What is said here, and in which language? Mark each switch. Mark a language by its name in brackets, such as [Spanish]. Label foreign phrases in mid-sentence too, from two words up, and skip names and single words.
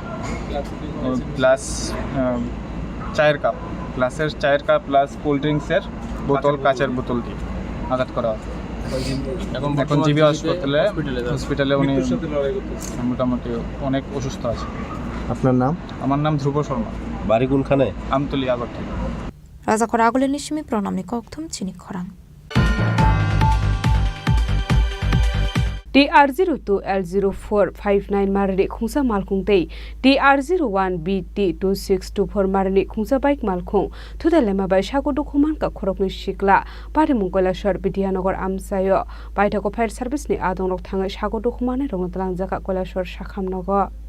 [Bangla] গ্লাস, চায়ের কাপ, গ্লাসের চায়ের কাপ প্লাস [English] cold drinks [Bangla] বোতল, কাচের বোতল দিয়ে আঘাত করা হয়। এখন জিবি হসপিটালে উনি মোটামুটি অনেক অসুস্থ আছে। আপনার নাম? আমার নাম ধ্রুব শর্মা। বাড়ি কোনখানে? আমতলী, আগরতলা। [Kok Borok] Rajakor agulin nishmi pronamni kokthum Chini Khorang. TR02L0459 marani khungsa malkhung tei TR01BT2624 marani khungsa bike malkhung thudalema bai sagodu khuman ka khorokni sikla pari mungkola shor Bidyanogor amsayo baithako [English] fire service [Kok Borok] ni adongrok thangai sagodu khumane rongtlang jaka kola shor sakhamnogo.